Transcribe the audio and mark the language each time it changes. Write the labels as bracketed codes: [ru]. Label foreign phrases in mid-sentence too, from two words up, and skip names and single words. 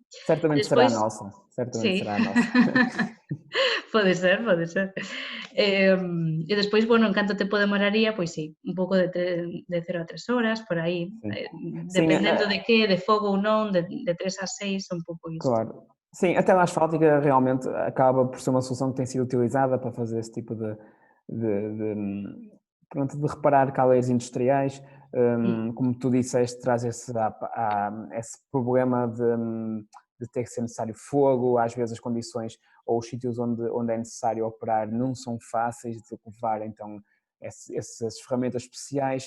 [gl] Certamente será a nosa. Certamente será a nosa. Pode ser. E despois, bueno, en canto tempo demoraría, pois sí, un pouco de 0 a 3 horas, por aí, dependendo de que, de fogo ou non, de 3 a 6, un pouco isto. [pt] Claro. Sim, a tela asfáltica realmente acaba por ser uma solução que tem sido utilizada para fazer esse tipo de reparar caleiros industriais. Como tu disseste, traz esse problema de ter que ser necessário fogo, às vezes as condições ou os sítios onde é necessário operar não são fáceis de levar, então essas ferramentas especiais.